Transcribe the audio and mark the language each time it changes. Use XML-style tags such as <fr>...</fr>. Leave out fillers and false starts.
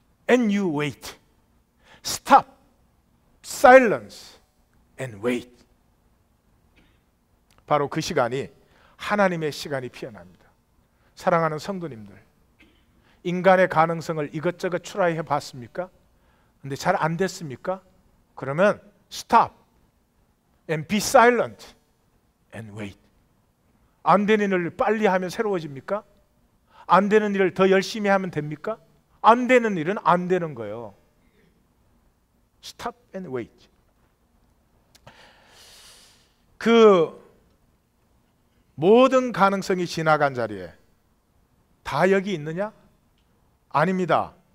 <en>And you wait. Stop. Silence. And wait.</en> <ko>바로 그 시간이 하나님의 시간이 피어납니다. 사랑하는 성도님들, 인간의 가능성을 이것저것 트라이해 봤습니까? 근데 잘 안 됐습니까? 그러면</ko> <en>stop and be silent and wait.</en> <ko>안 되는 일을 빨리 하면 새로워집니까? 안 되는 일을 더 열심히 하면 됩니까? 안 되는 일은 안 되는 거예요.</ko> <en>Stop and wait.</en> <ko>그 모든 가능성이 지나간 자리에 다 여기 있느냐? 아닙니다.</ko>